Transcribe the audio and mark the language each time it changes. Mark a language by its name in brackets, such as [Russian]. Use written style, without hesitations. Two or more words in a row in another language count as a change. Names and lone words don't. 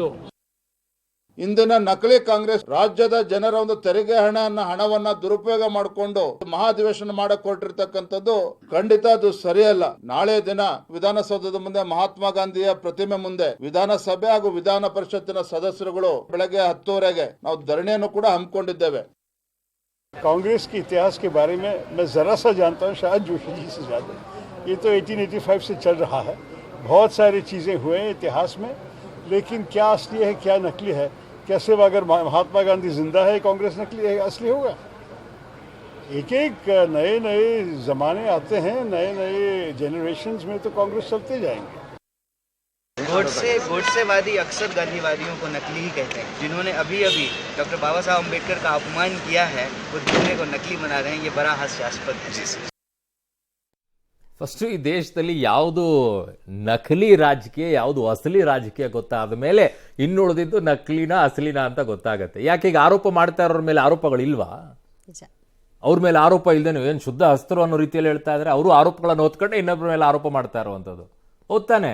[Kannada] ಇಂದಿನ ನಕಲಿ ಕಾಂಗ್ರೆಸ್ ರಾಜ್ಯದ ಜನರ ಒಂದು ತೆರಿಗೆ ಹಣವನ್ನ ದುರುಪಯೋಗ ಮಾಡಿಕೊಂಡು ಮಹಾಧಿವೇಶನ ಮಾಡಕ್ ಹೊರಟಿರ್ತಕ್ಕಂಥದ್ದು ಖಂಡಿತ ಅದು ಸರಿಯಲ್ಲ. ನಾಳೆ ದಿನ ವಿಧಾನಸೌಧದ ಮುಂದೆ ಮಹಾತ್ಮ ಗಾಂಧಿಯ ಪ್ರತಿಮೆ ಮುಂದೆ ವಿಧಾನಸಭೆ ಹಾಗೂ ವಿಧಾನ ಪರಿಷತ್ತಿನ ಸದಸ್ಯರುಗಳು ಬೆಳಗ್ಗೆ 10:30ಗೆ ನಾವು ಧರಣಿಯನ್ನು ಕೂಡ ಹಮ್ಮಿಕೊಂಡಿದ್ದೇವೆ. [Hindi] कांग्रेस के इतिहास के बारे में मैं ज़रा सा जानता हूँ, शायद जोशी जी से ज़्यादा. ये तो 1885 से चल रहा है. बहुत सारी चीज़ें हुए हैं इतिहास में, लेकिन क्या असली है क्या नकली है? कैसे अगर महात्मा गांधी जिंदा है कांग्रेस नकली है असली होगा? एक एक नए नए ज़माने आते हैं, नए नए जनरेशन्स में तो कांग्रेस चलते जाएंगे. गोडसेवादी अक्सर गांधीवादियों को नकली ही कहते हैं. जिन्होंने अभी अभी डॉक्टर बाबा साहब अम्बेडकर का अपमान किया है वो दूसरे को नकली बना रहे हैं. ये बड़ा हास्यास्पद है. [Kannada] ಫಸ್ಟ್ ಈ ದೇಶದಲ್ಲಿ ಯಾವುದು ನಕಲಿ ರಾಜಕೀಯ ಯಾವುದು ಅಸಲಿ ರಾಜಕೀಯ ಗೊತ್ತಾದ ಮೇಲೆ ಇನ್ನುಳಿದಿದ್ದು ನಕಲಿನ ಅಸಲಿನ ಅಂತ ಗೊತ್ತಾಗತ್ತೆ. ಯಾಕೆ ಈಗ ಆರೋಪ ಮಾಡ್ತಾ ಇರೋರ ಮೇಲೆ ಆರೋಪಗಳಿಲ್ವಾ? ಅವ್ರ ಮೇಲೆ ಆರೋಪ ಇಲ್ಲದೆ ನೀವು ಏನು ಶುದ್ಧ ಹಸ್ತರು ಅನ್ನೋ ರೀತಿಯಲ್ಲಿ ಹೇಳ್ತಾ ಇದ್ರೆ ಅವರು ಆರೋಪಗಳನ್ನು ಓದ್ಕೊಂಡೆ ಇನ್ನೊಬ್ಬರ ಮೇಲೆ ಆರೋಪ ಮಾಡ್ತಾ ಇರುವಂಥದ್ದು ಓದ್ತಾನೆ.